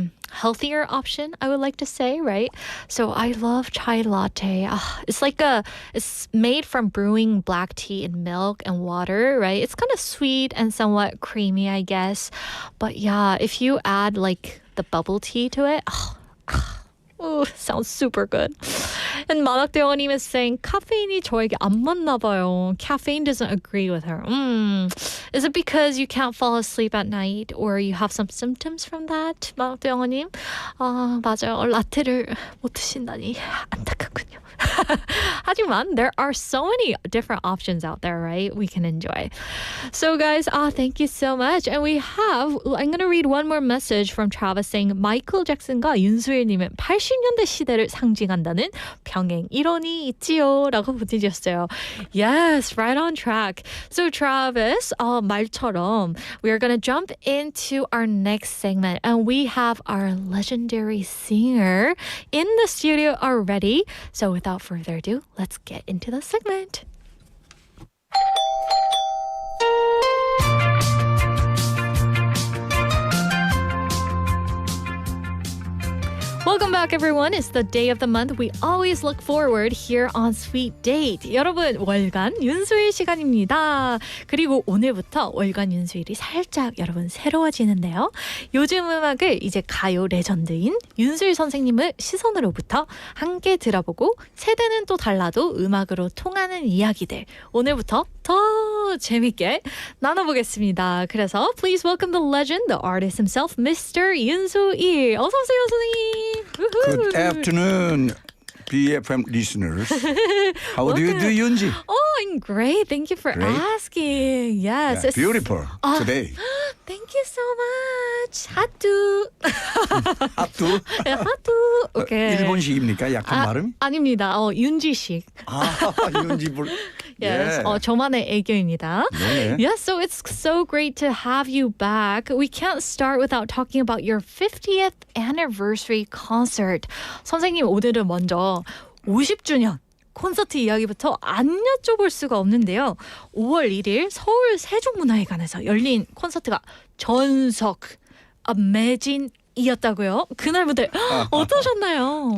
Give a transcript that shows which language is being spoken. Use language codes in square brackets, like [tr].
[en] Healthier option, I would like to say, right? So I love chai latte. It's made from brewing black tea in milk and water, right? It's kind of sweet and somewhat creamy, I guess. But yeah, if you add like the bubble tea to it, oh, sounds super good. [ko] And 만학대원님 [en] is saying, [ko] 카페인이 저에게 안 맞나 봐요. [en] Caffeine doesn't agree with her. Is it because you can't fall asleep at night or you have some symptoms from that? [ko] 만학대원님? 맞아요. 라떼를 못 드신다니 안타깝군요. 하지만 [en] there are so many different options out there, right? We can enjoy. So guys, thank you so much. And I'm going to read one more message from Travis saying, [ko] 마이클 잭슨과 윤수일님은 80년대 시대를 상징한다는 병행 이론이 있지요 라고 보내주셨어요. [en] Yes, right on track. So Travis, [ko] 말처럼 [en] we are going to jump into our next segment and we have our legendary singer in the studio already. So without further ado, let's get into the segment. Welcome back, everyone. It's the day of the month we always look forward here on Sweet Date. [ko] 여러분, 월간 윤수일 시간입니다. 그리고 오늘부터 월간 윤수일이 살짝 여러분 새로워지는데요. 요즘 음악을 이제 가요 레전드인 윤수일 선생님을 시선으로부터 함께 들어보고 세대는 또 달라도 음악으로 통하는 이야기들 오늘부터 더 재밌게 나눠보겠습니다. 그래서 [en] please welcome the legend, the artist himself, Mr. [ko] Yoon Soo Il. 어서 오세요, 선생님. [en] Good afternoon, BFM listeners. How do you do, Yoonji? Oh, I'm great. Thank you for asking. Yes. Yeah, beautiful today. Thank you so much. 하투. [ko] 하투? 네, 하투. 오케이. 일본식입니까? 약간 발음? 아닙니다. 윤지식. 윤지 불. [en] Yes, [ko] 저만의 애교입니다. 네. [en] Yes, so it's so great to have you back. We can't start without talking about your 50th anniversary concert. [ko] 선생님, 오늘은 먼저 50주년 콘서트 이야기부터 안 여쭤볼 수가 없는데요. 5월 1일 서울 세종문화회관에서 열린 콘서트가 전석, 매진이었다고요? 그날 무대 어떠셨나요?